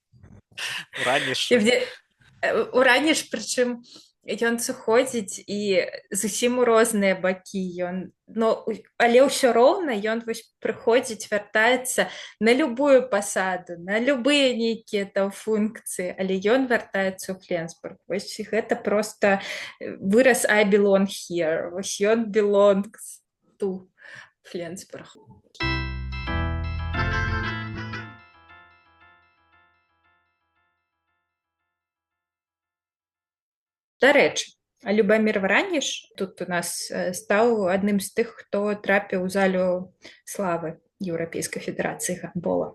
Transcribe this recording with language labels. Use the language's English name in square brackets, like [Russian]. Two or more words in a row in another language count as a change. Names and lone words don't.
[Belarusian] Ураніш, прычым ён сыходзіць і зусім у розныя бакі але ўсё роўна ён вось прыходзіць, вяртаецца на любую пасаду, на любыя нейкія там функцыі, але ён вяртаецца ў Фленсбург. Вось гэта проста выраз [English] I belong here. [Belarusian] Вось ён [English] belongs to [Belarusian] Фленсбург. Дарэчы, Любамір Враніш тут у нас стаў адным з тых, хто трапіў у залю славы Еўрапейскай федэрацыі гандбола.